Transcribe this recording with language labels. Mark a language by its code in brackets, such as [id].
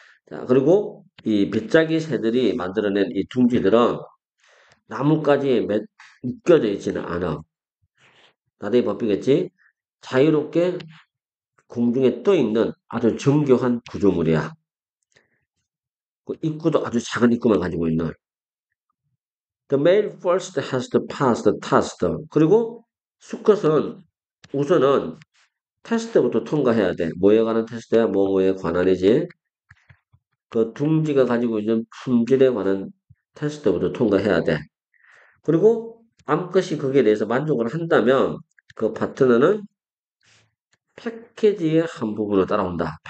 [ko] 자, 그리고 이 빗자기 새들이 만들어낸 이 둥지들은 나뭇가지에 묶여져 있지는 않아. 나대의 법이겠지? 자유롭게 공중에 떠 있는 아주 정교한 구조물이야. 그 입구도 아주 작은 입구만 가지고 있는. [en] The male first has to pass the test. [ko] 그리고 수컷은 우선은 테스트부터 통과해야 돼. 뭐에 관한 테스트야? 뭐뭐에 관한이지. 그 둥지가 가지고 있는 품질에 관한 테스트부터 통과해야 돼. 그리고 암컷이 거기에 대해서 만족을 한다면 그 파트너는 패키지의 한 부분으로 따라온다.